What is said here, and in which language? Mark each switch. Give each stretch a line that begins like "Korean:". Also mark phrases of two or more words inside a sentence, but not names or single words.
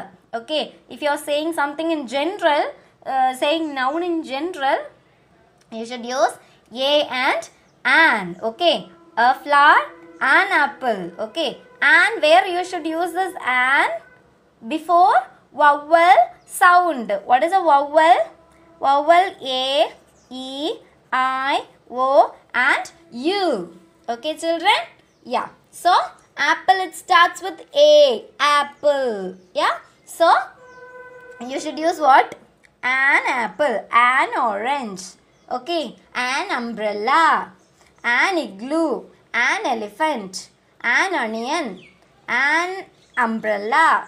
English: Okay, if you are saying something in general, saying noun in general, you should use a and an. Okay, a flower, an apple. Okay, and where you should use this an? Before vowel sound. What is a vowel? Vowel a, e, I, o and u. Okay, children? Yeah. So apple, it starts with a, apple. Yeah. So you should use what? An apple, an orange. Okay, an umbrella, an igloo, an elephant, an onion, an umbrella.